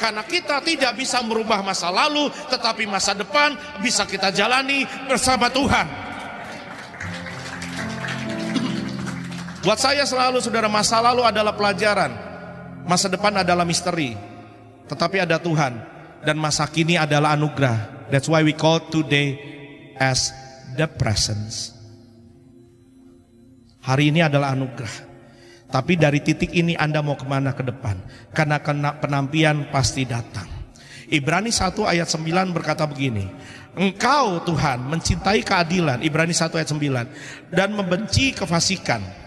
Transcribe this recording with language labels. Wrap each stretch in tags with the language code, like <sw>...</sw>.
<id>Karena kita tidak bisa merubah masa lalu, tetapi masa depan bisa kita jalani bersama Tuhan. Buat saya selalu, saudara, masa lalu adalah pelajaran, masa depan adalah misteri, tetapi ada Tuhan, dan masa kini adalah anugerah.</id> <en>That's why we call today as the presence.</en> <id>Hari ini adalah anugerah. Tapi dari titik ini Anda mau kemana ke depan? Karena penantian pasti datang. Ibrani 1 ayat 9 berkata begini, Engkau Tuhan mencintai keadilan, Ibrani 1 ayat 9, dan membenci kefasikan.</id>